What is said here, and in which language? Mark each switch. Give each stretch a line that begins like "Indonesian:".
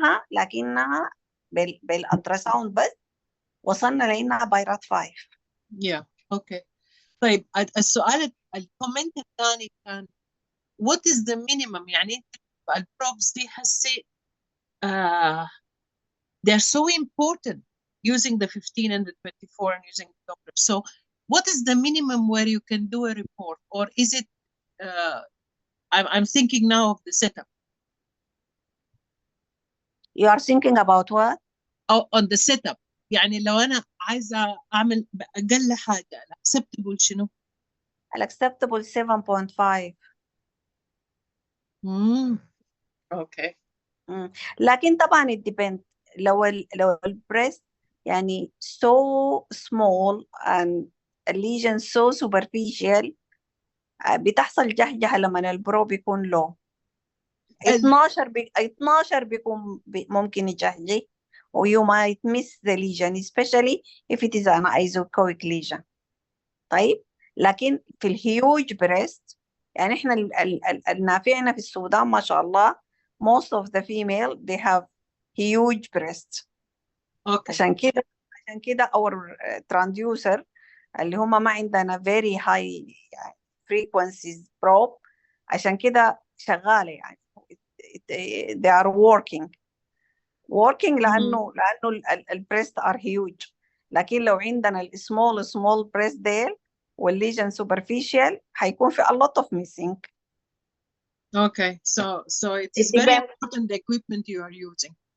Arabic: لكنها بالالتراساوند بس وصلنا لأنها بايرات 5.
English: Yeah, okay.
Arabic: طيب السؤال الكومنت الثاني كان
English: what is the minimum؟
Arabic: يعني البروبس دي حسي
English: they're so important using the 15 and the 24 and using the Doppler. So what is the minimum where you can do a report, or is it I'm thinking now of the setup. You are thinking about what? On the setup.
Arabic: يعني لو أنا عايزة أعمل أقل حاجة acceptable شنو؟
English: acceptable 7.5. Okay.
Arabic: لكن طبعا
English: it depends.
Arabic: لو البريست يعني
English: so small and a lesion so superficial
Arabic: بتحصل جهجهة لما البرو بيكون low.
English: 12
Arabic: بيكون ممكن يجهجه و
English: you might miss the lesion especially if it is an isoechoic lesion.
Arabic: طيب لكن في الهيوج بريست يعني احنا النافعنا في السودان ما شاء الله
English: most of the female they have huge breasts. Okay.
Arabic: عشان كده
English: our transducer
Arabic: اللي هم ما عندنا
English: very high frequencies probe
Arabic: عشان كده شغالة يعني
English: they are working
Arabic: لأنه البريست
English: are huge.
Arabic: لكن لو عندنا small breast ديل والليجن superficial هيكون في
English: a lot of missing. Okay, so it is very important the equipment you are using.